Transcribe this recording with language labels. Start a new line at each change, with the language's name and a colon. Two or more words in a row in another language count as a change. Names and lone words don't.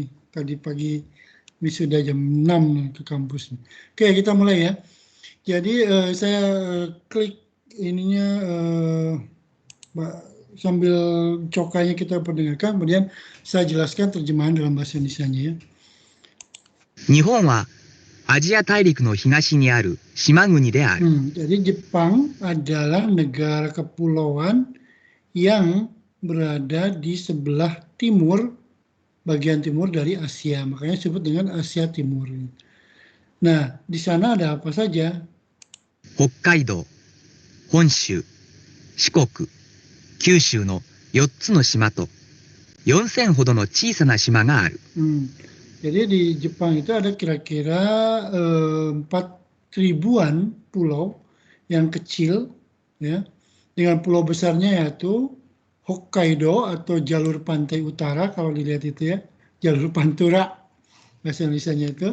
Indonesian: Tadi pagi wisuda jam 6 nih ke kampus. Oke, kita mulai ya. Jadi saya klik ininya sambil cokanya kita perdengarkan, kemudian saya jelaskan terjemahan dalam bahasa Indonesianya ya.
Japanese: 日本はアジア大陸の東にある島国である。
Indonesian: Jadi Jepang adalah negara kepulauan yang berada di sebelah timur, bagian timur dari Asia. Makanya disebut dengan Asia Timur. Nah, di sana ada apa saja?
Japanese: 北海道、本州、四国、九州の4つの島と4000ほどの小さな島がある。
Indonesian: Jadi di Jepang itu ada kira-kira 4.000-an pulau yang kecil, ya, dengan pulau besarnya yaitu Hokkaido atau jalur pantai utara kalau dilihat itu ya, jalur Pantura bahasa Indonesianya itu.